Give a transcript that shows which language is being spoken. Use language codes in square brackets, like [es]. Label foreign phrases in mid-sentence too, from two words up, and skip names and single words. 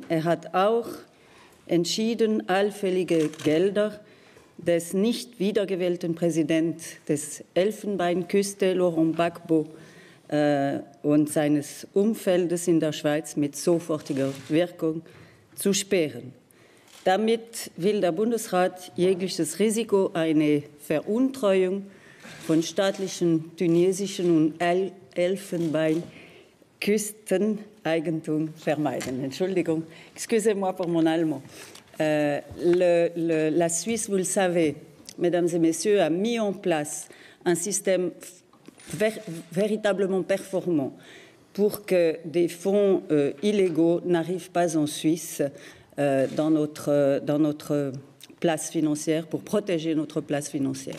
[de] Er hat auch entschieden, allfällige Gelder des nicht wiedergewählten Präsidenten des Elfenbeinküste, Laurent Gbagbo, und seines Umfeldes in der Schweiz mit sofortiger Wirkung zu sperren. Damit will der Bundesrat jegliches Risiko einer Veruntreuung von staatlichen tunesischen und Elfenbeinküsteneigentum vermeiden. Entschuldigung, [fr] excusez-moi pour mon allemand. La Suisse, vous le savez, Mesdames et Messieurs, a mis en place un système véritablement performant pour que des fonds illégaux n'arrivent pas en Suisse dans notre place financière, pour protéger notre place financière.